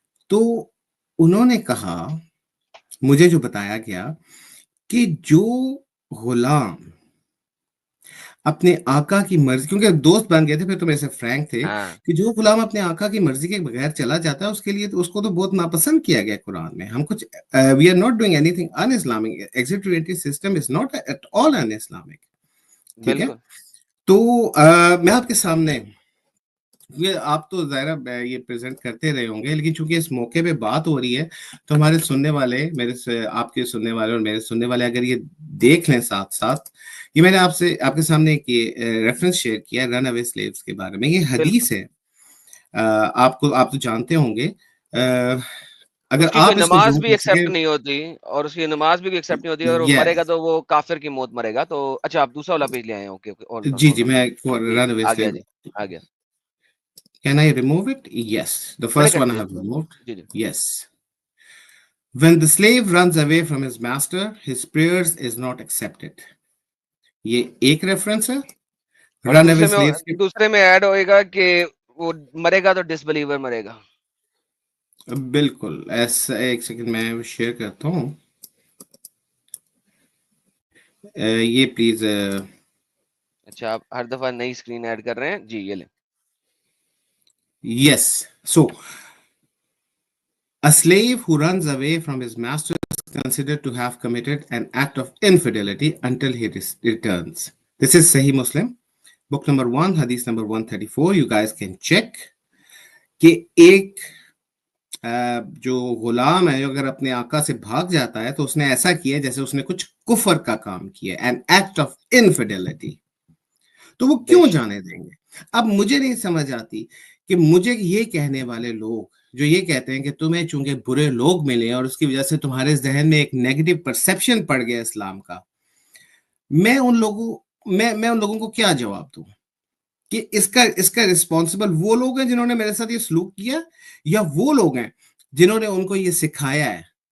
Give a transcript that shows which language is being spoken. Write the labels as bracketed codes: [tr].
[ur] تو انہوں نے کہا, مجھے جو بتایا گیا کہ جو غلام اپنے آقا کی مرضی, کیونکہ دوست بن گئے تھے پھر تو میرے سے فرینک تھے, کہ جو غلام اپنے آقا کی مرضی کے بغیر چلا جاتا ہے اس کے لیے تو اس کو تو بہت ناپسند کیا گیا قرآن میں. ہم کچھ [en] we are not doing anything un-Islamic. Exit re-entry system is not at all un-Islamic. [ur] ٹھیک ہے, تو میں آپ کے سامنے, یہ آپ تو ظاہر یہ پریزنٹ کرتے رہے ہوں گے, لیکن چونکہ اس موقع پہ بات ہو رہی ہے تو ہمارے سننے والے, میرے آپ کے سننے والے اور میرے سننے والے اگر یہ دیکھ لیں ساتھ ساتھ, یہ میں نے آپ کے سامنے ایک ریفرنس شیئر کیا رن اوے سلیوز کے بارے میں. یہ حدیث ہے, آپ تو جانتے ہوں گے, اگر آپ نماز بھی ایکسپٹ نہیں ہوتی, اور اس کی نماز بھی ایکسپٹ نہیں ہوتی, اور مرے گا تو وہ کافر کی موت مرے گا. تو اچھا آپ دوسرا والا پیج لے آئے ہیں. اوکے, جی میں رن اوے سلیو, آ گیا. [en] Can I remove it? Yes. The first one I have removed. Yes. When the slave runs away from his master, his prayers is not accepted. [ur] یہ ایک ریفرنس ہے. رن اوے سلیوز دوسرے میں ایڈ ہوئے گا کہ وہ مرے گا تو ڈس بلیور مرے گا. بالکل ایسا, ایک سیکنڈ میں شیئر کرتا ہوں یہ پلیز. اچھا, آپ ہر دفعہ نئی اسکرین ایڈ کر رہے ہیں جی, یہ لیں. [en] Yes. So, a slave who runs away from his master is considered to have committed an act of infidelity until he returns. This is Sahih Muslim, book number 1, hadith number 134. You guys can check [ur] کہ ایک جو غلام ہے جو اگر اپنے آقا سے بھاگ جاتا ہے تو اس نے ایسا کیا جیسے اس نے کچھ کفر کا کام کیا, [en] an act of infidelity. [ur] تو وہ کیوں جانے دیں گے؟ اب مجھے نہیں سمجھ آتی کہ مجھے یہ کہنے والے لوگ جو یہ کہتے ہیں کہ تمہیں چونکہ برے لوگ ملے اور اس کی وجہ سے تمہارے ذہن میں ایک نیگیٹو پرسپشن پڑ گیا اسلام کا, میں ان لوگوں کو کیا جواب دوں کہ اس کا رسپانسبل وہ لوگ ہیں جنہوں نے میرے ساتھ یہ سلوک کیا, یا وہ لوگ ہیں جنہوں نے ان کو یہ سکھایا ہے,